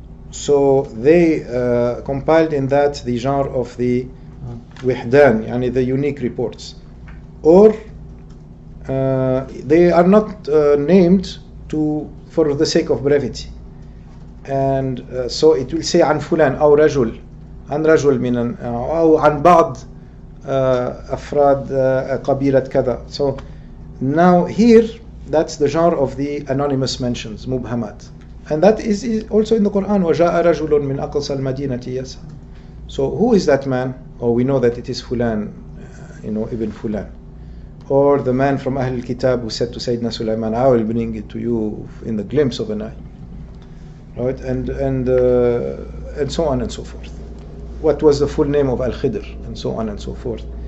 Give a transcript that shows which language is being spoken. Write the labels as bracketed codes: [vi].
[en] So they compiled in that the genre of the wihdan, yani the unique reports, or they are not named for the sake of brevity, and so it will say [ar] عن فلان أو رجل عن رجل من أو عن بعض أفراد قبيلة كذا. [en] So now here that's the genre of the anonymous mentions, mubhamat, and that is also in the Quran. [ar] وجاء رجل من أقصى المدينة يسعى. [en] So who is that man? Or we know that it is Fulan, Ibn Fulan, or the man from Ahl al-Kitab who said to Sayyidina Sulaiman, I will bring it to you in the glimpse of an eye, right? And so on and so forth. What was the full name of Al-Khidr, and so on and so forth.